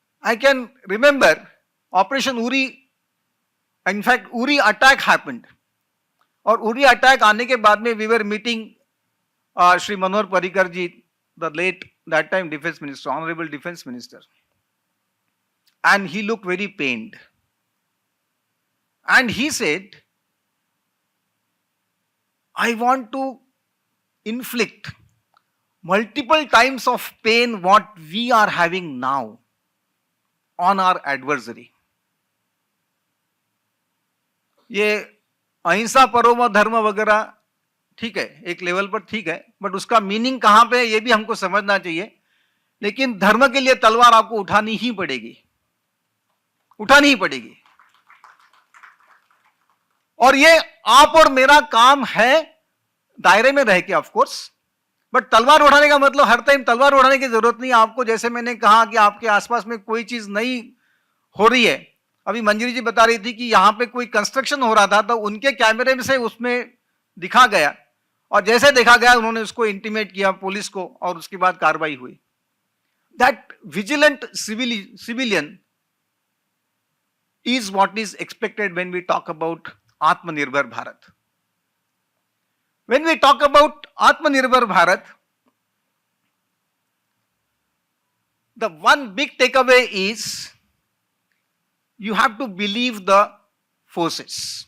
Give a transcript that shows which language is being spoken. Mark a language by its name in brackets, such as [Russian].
[English] I can remember Operation Uri, in fact Uri attack happened, [Hindi] और Uri attack आने के बाद में [English] we were meeting Shri Manohar Parrikar ji, the late that time defense minister, honorable defense minister, and he looked very pained, and he said, I want to inflict multiple times of pain what we are having now on our adversary. [Hindi] ये अहिंसा परमो धर्म वगैरह ठीक है, एक level पर ठीक है, बट उसका मीनिंग कहां पे है ये भी हमको समझना चाहिए. लेकिन धर्म के लिए तलवार आपको उठानी ही पड़ेगी, उठानी ही पड़ेगी. और ये आप और मेरा काम है दायरे में रह के, ऑफ कोर्स. बट तलवार उठाने का मतलब हर टाइम तलवार उठाने की जरूरत नहीं है आपको. जैसे मैंने कहा कि आपके आसपास में कोई चीज नहीं हो रही है. अभी मंजरी जी बता रही थी कि यहां पे कोई कंस्ट्रक्शन हो रहा था, तो उनके कैमरे में से उसमें दिखा गया, और जैसे देखा गया उन्होंने उसको इंटीमेट किया पुलिस को, और उसके बाद कार्रवाई हुई. [English] That vigilant civilian is what is expected when we talk about Atmanirbhar Bharat. When we talk about Atmanirbhar Bharat, the one big takeaway is you have to believe the forces.